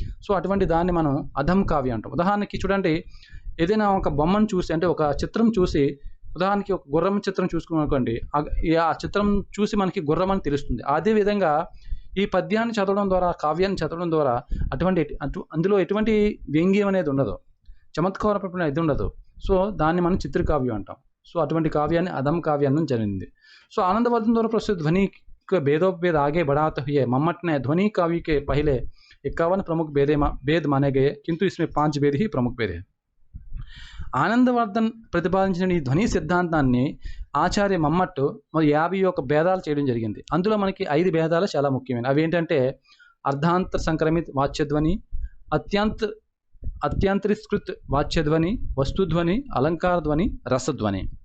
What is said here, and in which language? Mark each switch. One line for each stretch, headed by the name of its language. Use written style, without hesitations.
Telugu: So అటువంటి దాన్ని మనం అధం కావ్యం అంటాం. ఉదాహరణకి చూడండి, ఏదైనా ఒక బొమ్మను చూసి అంటే ఒక చిత్రం చూసి, ఉదాహరణకి ఒక గుర్రం చిత్రం చూసుకున్నానుకోండి, ఆ చిత్రం చూసి మనకి గుర్రం అని తెలుస్తుంది. అదేవిధంగా ఈ పద్యాన్ని చదవడం ద్వారా, కావ్యాన్ని చదవడం ద్వారా అందులో ఎటువంటి వ్యంగ్యం అనేది ఉండదు, చమత్కారపరమైన ఇది ఉండదు. సో దాన్ని మనం చిత్రకావ్యం అంటాం. సో అటువంటి కావ్యాన్ని అధం కావ్యం అనడం జరిగింది.
Hindi: సో आनंदवर्धन द्वारा प्रस्तुत ध्वनि के भेदोपभेद आगे बढ़ाते हुए मम्मट ने ध्वनि काव्य के पहले 51 प्रमुख भेद माने गए, किंतु इसमें 5 भेद ही प्रमुख भेद है.
Telugu: ఆనందవర్ధన్ ప్రతిపాదించిన ఈ ధ్వని సిద్ధాంతాన్ని ఆచార్య మమ్మట్ మరి 51 భేదాలు చేయడం జరిగింది. అందులో మనకి 5 భేదాలు చాలా ముఖ్యమైనవి. అవి ఏంటంటే అర్ధాంతర సంక్రమిత వాచ్యధ్వని, అత్యంతరిస్కృత్ వాచ్యధ్వని, వస్తుధ్వని, అలంకార ధ్వని, రసధ్వని.